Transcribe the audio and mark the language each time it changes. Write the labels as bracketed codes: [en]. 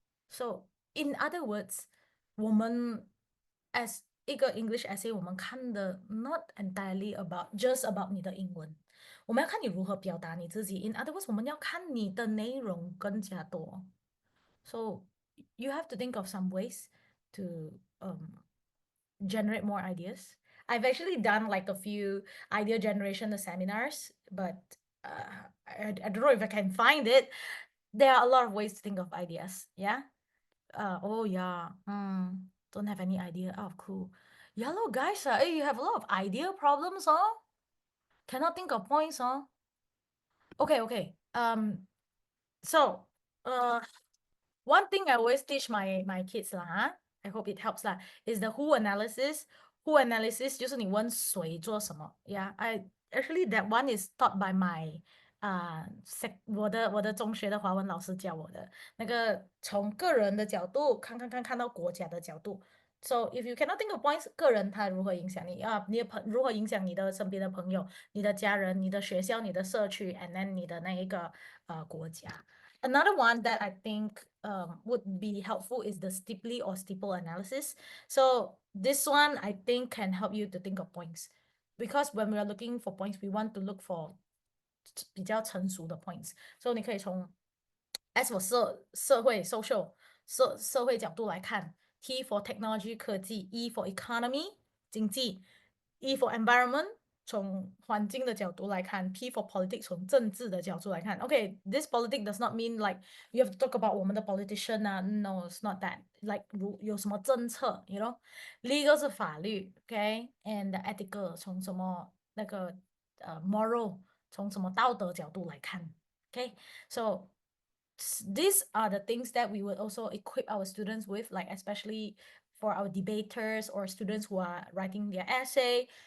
[en] So in other words， [zh] 我们 [en] as [zh] 一个 [en] English essay， [zh] 我们看的 [en] not entirely just about [zh] 你的英文，我们要看你如何表达你自己。 [en] In other words， [zh] 我们要看你的内容更加多。 [en] So you have to think of some ways to generate more ideas. I've actually done like a few idea generation seminars, but I don't know if I can find it. There are a lot of ways to think of ideas. Yeah. Oh yeah. Don't have any idea. Oh, cool. Yellow guys, hey, you have a lot of idea problems, huh? Cannot think of points, huh? Okay. So, one thing I always teach my kids lah, I hope it helps lah, is the who analysis. Who analysis [zh] 就是你问谁做什么。 [en] Yeah, I actually that one is taught by my [zh] 我的中学的华文老师教我的，那个从个人的角度看到国家的角度。 [en] So if you cannot think of points， [zh] 个人他如何影响你啊？如何影响你的身边的朋友、你的家人、你的学校、你的社区 ， [en] and then [zh] 你的那一个国家。 [en] Another one that I think would be helpful is the steeply or steeple analysis. So this one I think can help you to think of points, because when we are looking for points, we want to look for [zh] 比较成熟的 [en] points. So [zh] 你可以从 [en] as for [zh] 社会 [en] social [zh] 社会角度来看 ， [en] T for technology [zh] 科技 ， [en] E for economy [zh] 经济 ， [en] E for environment [zh] 从环境的角度来看 ， [en] P for politics [zh] 从政治的角度来看。 [en] OK，this politics does not mean like you have to talk about [zh] 我们的 [en] politician 啊，no it's not that like [zh] 有什么政策 [en] you know legal [zh] 是法律 [en] OK，and ethical [zh] 从什么那个 [en] moral [zh] 从什么道德角度来看 [en] OK，so these are the things that we would also equip our students with, like especially for our debaters or students who are writing their essay.